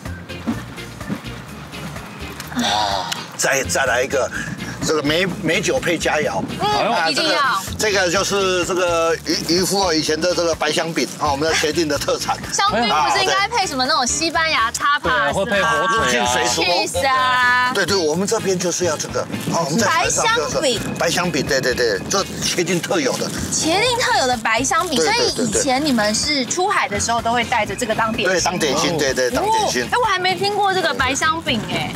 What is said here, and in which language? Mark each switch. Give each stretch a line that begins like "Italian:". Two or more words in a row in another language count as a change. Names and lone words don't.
Chinese: 再来一个。这个美酒配佳肴，一定要。这个就是这个渔夫以前的这个白香餅啊，我们的茄萣的特產。香檳不是應該配什麼那種西班牙 tapas，會配火腿啊、 cheese啊。對，我們這邊就是要這個。我們在白香餅。白香餅，對，這茄萣特有的。茄萣特有的白香餅，所以以前你們是出海的時候都會帶着這個當點心。對，當點心，對，當點心。哎，我還沒聽過這個白香餅哎。